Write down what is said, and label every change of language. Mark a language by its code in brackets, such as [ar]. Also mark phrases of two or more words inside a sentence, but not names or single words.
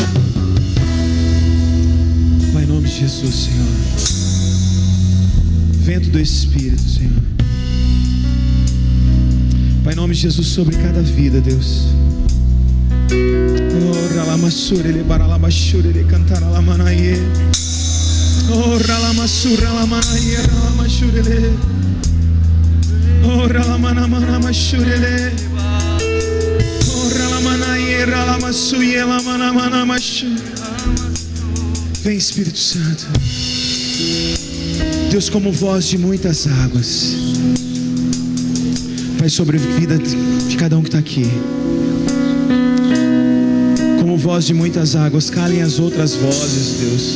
[pt] Pai, em nome de Jesus, Senhor. Vento do Espírito, Senhor. Pai, em nome de Jesus, sobre cada vida, Deus. Oh, ralamasura, ele baralabashura, ele cantará la manaie. Oh, ralamasura, la manaie, ralamashura, ele. Oh, ralamana, mashura, ele. Oh, ralamanaie, ralamasuye, la mana, mashura. Vem, Espírito Santo. Deus, como voz de muitas águas, Pai, sobre a vida de cada um que está aqui. Como voz de muitas águas, calem as outras vozes, Deus.